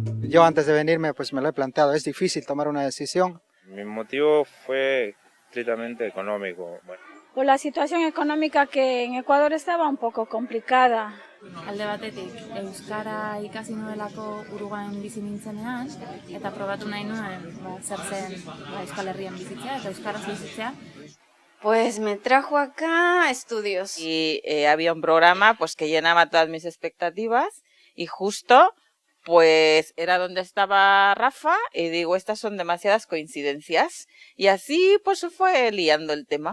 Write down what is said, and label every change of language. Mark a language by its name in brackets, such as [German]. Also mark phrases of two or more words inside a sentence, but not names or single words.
[Spanish] Yo antes de venirme pues me lo he planteado, es difícil tomar una decisión. Mi motivo fue estrictamente económico. Bueno, Pues la situación económica que en Ecuador estaba un poco complicada. [Basque] Alde batetik, euskara ikasi nuelako Uruguain bizi nintzenean, eta probatu nahi nuen zer zen Euskal Herrian bizitzea eta euskaraz bizitzea. [Spanish] Pues me trajo acá estudios. Y había un programa pues que llenaba todas mis expectativas y justo pues era donde estaba Rafa y digo, estas son demasiadas coincidencias. Y así pues se fue liando el tema.